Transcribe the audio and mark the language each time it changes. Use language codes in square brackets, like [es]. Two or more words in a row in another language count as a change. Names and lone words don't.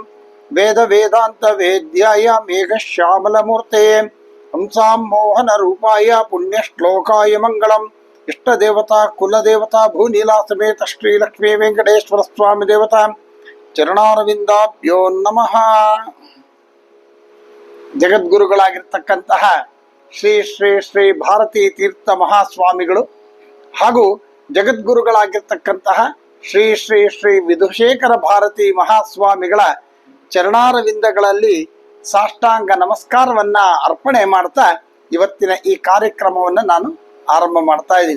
[sa] वेद वेदान्त वेद्याय मेघश्यामलमूर्ते हंसां मोहन रूपाय पुण्यश्लोकाय मंगलम्। इष्ट देवता कुल देवता भूनीला समेत श्री लक्ष्मी वेंकटेश्वर स्वामी देवता ಚರಣಾರವಿಂದಾಭ್ಯೋ ನಮಃ. [kn] ಜಗದ್ಗುರುಗಳಾಗಿರ್ತಕ್ಕಂತಹ ಶ್ರೀ ಶ್ರೀ ಶ್ರೀ ಭಾರತೀ ತೀರ್ಥ ಮಹಾಸ್ವಾಮಿಗಳು ಹಾಗೂ ಜಗದ್ಗುರುಗಳಾಗಿರ್ತಕ್ಕಂತಹ ಶ್ರೀ ಶ್ರೀ ಶ್ರೀ ವಿಧುಶೇಖರ ಭಾರತಿ ಮಹಾಸ್ವಾಮಿಗಳ ಚರಣಾರವಿಂದಗಳಲ್ಲಿ ಸಾಷ್ಟಾಂಗ ನಮಸ್ಕಾರವನ್ನ ಅರ್ಪಣೆ ಮಾಡ್ತಾ ಇವತ್ತಿನ ಈ ಕಾರ್ಯಕ್ರಮವನ್ನು ನಾನು ಆರಂಭ ಮಾಡ್ತಾ ಇದ್ದೀನಿ.